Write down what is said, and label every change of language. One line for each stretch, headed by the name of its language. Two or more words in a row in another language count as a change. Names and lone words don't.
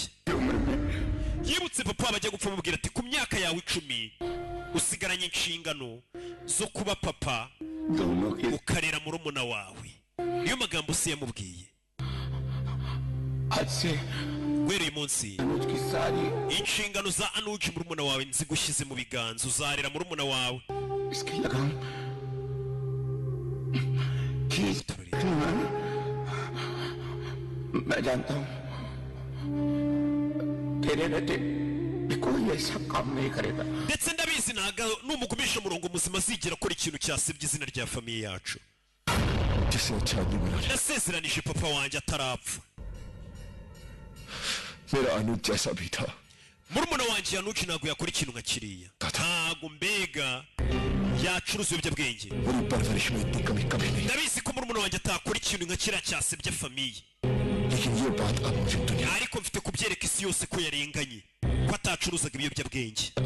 Kinyarwanda: Yibutse papa bajya gupfa mubwira ati ku myaka yawe 10 usigaranye inshingano zo kuba papa ukarera murumuna wawe. Niyo magambo se yamubwiye. Uyu munsi inshingano za Anuji murumuna wawe nzigushyize mu biganza, uzarera murumuna wawe.
Hindi: मैं जानता हूं तेरे बेटे कोई ऐसा काम नहीं करेगा.
Kinyarwanda: Ndetse ndabizi ntaga numugumisha murongo muzima zigera kora ikintu cyasebye izina rya famiye yacu. Nasezeranije papa wanjye atarapfa.
Hindi: मेरा अनुज जैसा भी था.
Kinyarwanda: Murumuna wanjye Anuji ntago yakora ikintu nka kiriya. Ntago mbega yacuruza ibiyobyabwenge. Ndabizi ko murumuna wanjye atakora ikintu nka kiriya cyasebye famiye. Ariko mfite kubyereka isi yose ko yarenganye ko atacuruzaga ibiyobyabwenge.